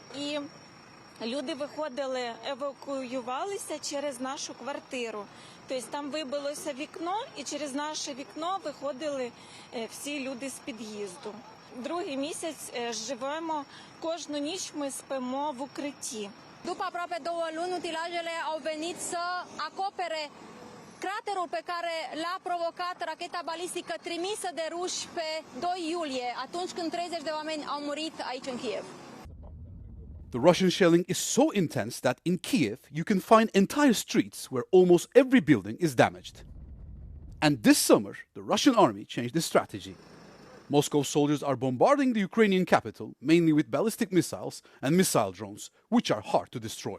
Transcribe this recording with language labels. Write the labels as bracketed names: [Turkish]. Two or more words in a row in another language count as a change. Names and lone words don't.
[Ukrainian] І люди виходили, евакуювалися через нашу квартиру. Тобто там вибилося вікно, і через наше вікно виходили всі люди з під'їзду. Другий місяць живемо, кожну ніч ми спимо в укритті. [Romanian] După aproape 2 luni, utilajele au venit să acopere craterul pe care l-a provocat racheta balistică trimisă de ruși pe 2 iulie, atunci când 30 de oameni au murit aici în Kyiv. [English] The Russian shelling is so intense that in Kyiv you can find entire streets where almost every building is damaged. And this summer, the Russian army changed the strategy. Moscow soldiers are bombarding the Ukrainian capital, mainly with ballistic missiles and missile drones, which are hard to destroy.